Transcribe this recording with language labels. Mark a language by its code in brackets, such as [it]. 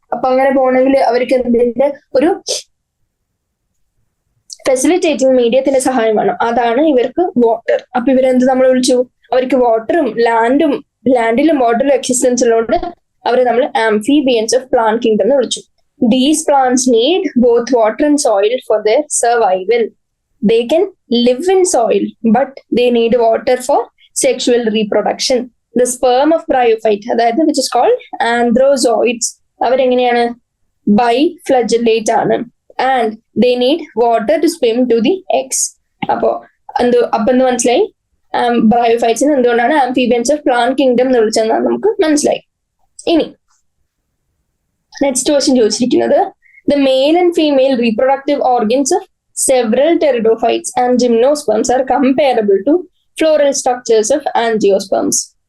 [ml] അപ്പൊ അങ്ങനെ പോകണമെങ്കിൽ അവർക്ക് എന്തിന്റെ ഒരു ഫെസിലിറ്റേറ്റിംഗ് മീഡിയത്തിന്റെ സഹായം വേണം. അതാണ് ഇവർക്ക് വാട്ടർ. അപ്പൊ ഇവരെന്ത് നമ്മൾ വിളിച്ചു? അവർക്ക് വാട്ടറും ലാൻഡിലും വാട്ടറിലും എക്സിസ്റ്റൻസ് ഉള്ളതുകൊണ്ട് അവരെ നമ്മൾ ആംഫിബിയൻസ് ഓഫ് പ്ലാന്റ് കിങ്ഡം എന്ന് വിളിച്ചു. [en] These plants need both water and soil for their survival. They can live in soil, but they need water for sexual reproduction. The sperm of bryophyte, അതായത് which is called anthrozoids, [ml] അവരെങ്ങനെയാണ്? ബൈഫ്ലജലേറ്റ് ആണ്. [en] And they need water to swim to the eggs. [ml] അപ്പൊ എന്ത് മനസ്സിലായി? ബ്രയോഫൈറ്റ്സിന് എന്തുകൊണ്ടാണ് amphibians of plant kingdom എന്ന് വിളിച്ചതെന്നാണ് നമുക്ക് മനസ്സിലായി. ഇനി [en] next question [ml] ചോദിച്ചിരിക്കുന്നത്, [en] The male and female reproductive organs of several pteridophytes and gymnosperms are comparable to floral structures of angiosperms.